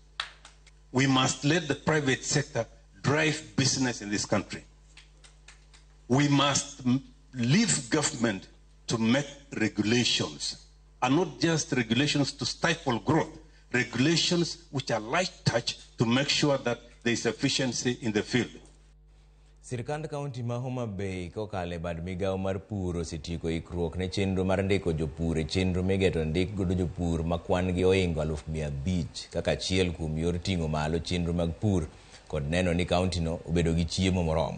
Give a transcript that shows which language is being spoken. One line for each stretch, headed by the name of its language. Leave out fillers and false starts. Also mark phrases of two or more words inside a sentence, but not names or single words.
English: We must let the private sector drive business in this country. We must leave government to make regulations, and not just regulations to stifle growth, regulations which are light touch to make sure that there is efficiency in the field.
Luo (Kenya and Tanzania): Sirkand County ma Homa Bay kokale bad migao mar pur osetieko ikruok ne chenro mar ndiko jopur e chenro migeto ndik godo jopur ma kwan gi oingo 500,000 kaka achiel kuom yor ting'o malo chenro mag pur kod neno ni county no obedo gi chiemo moromo.